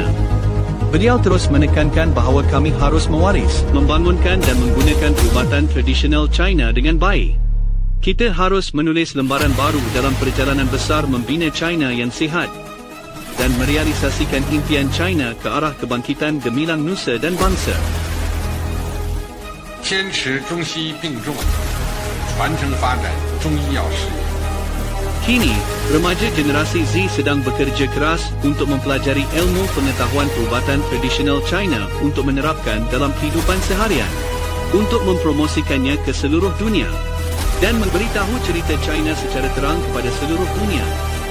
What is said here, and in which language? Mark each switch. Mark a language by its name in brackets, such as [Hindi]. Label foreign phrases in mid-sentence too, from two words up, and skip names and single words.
[Malay] Beliau terus menekankan bahawa kami harus mewaris, membangunkan dan menggunakan perubatan tradisional China dengan baik. Kita harus menulis lembaran baru dalam perjalanan besar membina China yang sihat dan merealisasikan impian China ke arah kebangkitan gemilang nusa dan bangsa. [Chinese] 坚持中西并重，传承发展中医药事业。 [Malay] Kini, remaja generasi Z sedang bekerja keras untuk mempelajari ilmu pengetahuan perubatan tradisional China untuk menerapkan dalam kehidupan seharian, untuk mempromosikannya ke seluruh dunia dan memberitahu cerita China secara terang kepada seluruh dunia.